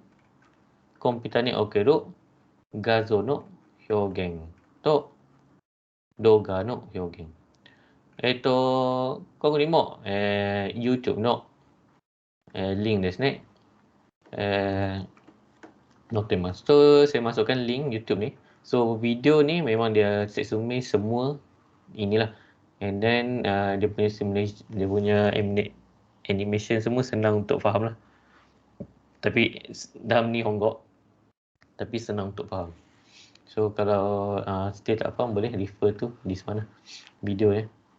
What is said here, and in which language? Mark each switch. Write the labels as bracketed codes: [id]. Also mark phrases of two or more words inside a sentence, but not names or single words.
[ja] コンピューターにおける画像の表現と動画の表現。ここにも、YouTube の、リンクですね。載ってます。 [ms] So, saya masukkan link YouTube ni. So, video ni memang dia resume semua inilah. [en] And then, [ms] dia punya simulation, dia punya animation semua senang untuk faham lah. Tapi, dalam ni honggok. Tapi senang untuk faham. So, kalau still tak faham, boleh refer tu di mana video ya.